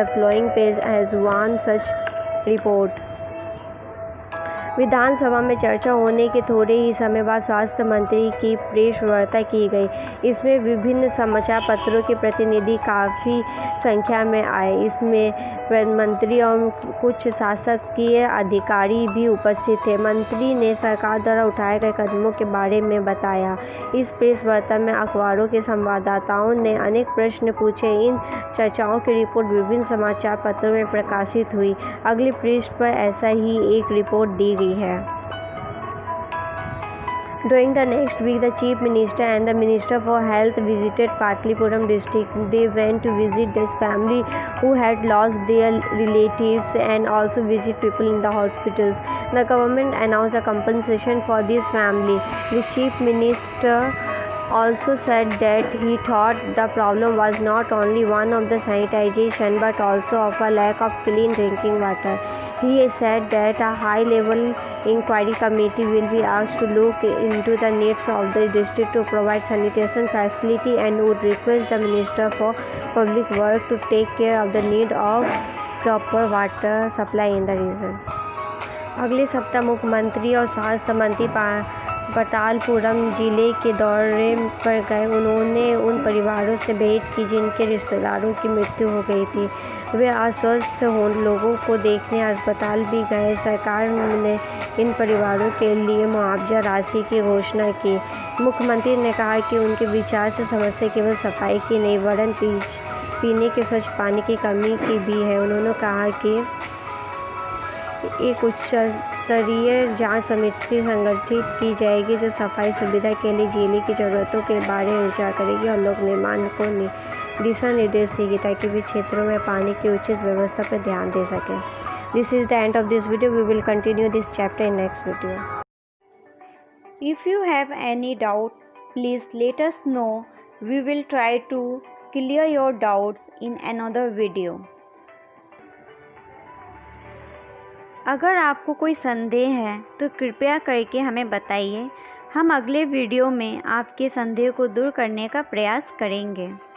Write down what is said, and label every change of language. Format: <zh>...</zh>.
<en>The following page has one such report.</en> <hi>विधानसभा में चर्चा होने के थोड़े ही समय बाद स्वास्थ्य मंत्री की प्रेस वार्ता की गई। इसमें विभिन्न समाचार पत्रों के प्रतिनिधि काफ़ी संख्या में आए। इसमें मंत्री और कुछ शासकीय अधिकारी भी उपस्थित थे। मंत्री ने सरकार द्वारा उठाए गए कदमों के बारे में बताया। इस प्रेस वार्ता में अखबारों के संवाददाताओं ने अनेक प्रश्न पूछे। इन चर्चाओं की रिपोर्ट विभिन्न समाचार पत्रों में प्रकाशित हुई। अगली पृष्ठ पर ऐसा ही एक रिपोर्ट दी गई है।</hi> <en>During the next week, the Chief Minister and the Minister for Health visited Patlipuram district. They went to visit this family who had lost their relatives and also visit people in the hospitals. The government announced a compensation for this family. The Chief Minister also said that he thought the problem was not only one of the sanitation but also of a lack of clean drinking water. He said that a high-level inquiry committee will be asked to look into the needs of the district to provide sanitation facility and would request the Minister for Public Works to take care of the need of proper water supply in the region.</en> <hi>अगले सप्ताह मुख्यमंत्री और स्वास्थ्य मंत्री पतालपुरम जिले के दौरे पर गए। उन्होंने उन परिवारों से भेंट की जिनके रिश्तेदारों की मृत्यु हो गई थी। वे अस्वस्थ लोगों को देखने अस्पताल भी गए। सरकार ने इन परिवारों के लिए मुआवजा राशि की घोषणा की। मुख्यमंत्री ने कहा कि उनके विचार से समस्या केवल सफाई की नहीं, वरन पीने के स्वच्छ पानी की कमी की भी है। उन्होंने कहा कि एक उच्च स्तरीय जांच समिति संगठित की जाएगी जो सफाई सुविधा के लिए जिले की ज़रूरतों के बारे में विचार करेगी और लोक निर्माण को दिशा निर्देश देगी ताकि वे क्षेत्रों में पानी की उचित व्यवस्था पर ध्यान दे सकें।</hi> <en>This is the end of this video. We will continue this chapter in next video. If you have any doubt, please let us know. We will try to clear your doubts in another video.</en> <hi>अगर आपको कोई संदेह है तो कृपया करके हमें बताइए। हम अगले वीडियो में आपके संदेह को दूर करने का प्रयास करेंगे।</hi>